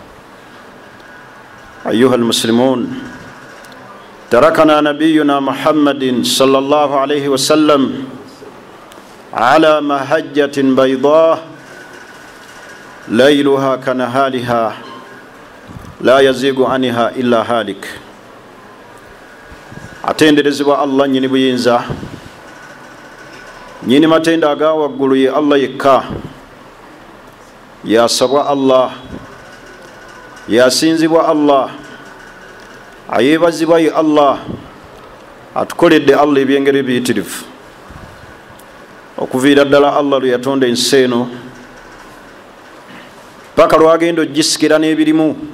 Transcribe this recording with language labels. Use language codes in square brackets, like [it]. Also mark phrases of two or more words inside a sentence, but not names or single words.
[ar] أيها المسلمون، تركنا نبينا محمد صلى الله عليه وسلم على مهجة بيضاء ليلها كنهارها لا يزيغ عنها إلا هالك. [lg] Atenderezebwa Allah nyini buyinza, nyini matenda aga waggulu ye Allah yekka, yasabwa Allah, yasinzibwa Allah, ayebazibwa ye Allah, atukoledde Allah ebyengeri ebiyitirivu okuviira ddala Allah lwe yatonda ensi eno paka lwagenda ogisikira n'ebirimu.